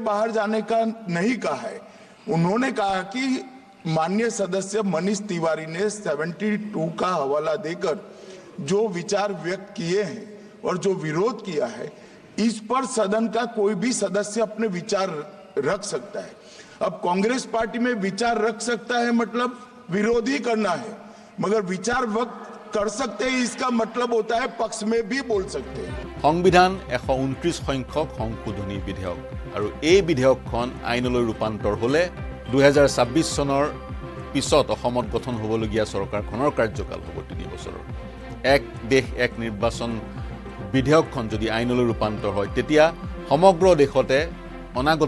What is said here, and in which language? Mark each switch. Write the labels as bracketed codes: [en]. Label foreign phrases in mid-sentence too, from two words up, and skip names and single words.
[hi] बाहर जाने का नहीं कहा है उन्होंने कहा कि माननीय सदस्य मनीष तिवारी ने 72 का हवाला देकर जो विचार व्यक्त किए हैं और जो विरोध किया है इस पर सदन का कोई भी सदस्य अपने विचार रख सकता है अब कांग्रेस पार्टी में विचार रख सकता है मतलब विरोध ही करना है मगर विचार व्यक्त कर सकते हैं इसका मतलब होता है पक्ष में भी बोल सकते हैं [as] সংবিধান 129 সংখ্যক সংশোধনী বিধেয়ক আৰু এই বিধেয়কখন আইনলৈ ৰূপান্তৰ হ'লে 2026 চনৰ পিছত অসমত গঠন হ'বলগীয়া চৰকাৰখনৰ কাৰ্যকাল হ'ব 3 বছৰৰ এক দেশ এক নিৰ্বাচন বিধেয়কখন যদি আইনলৈ ৰূপান্তৰ হয় তেতিয়া সমগ্ৰ দেশতে অনাগত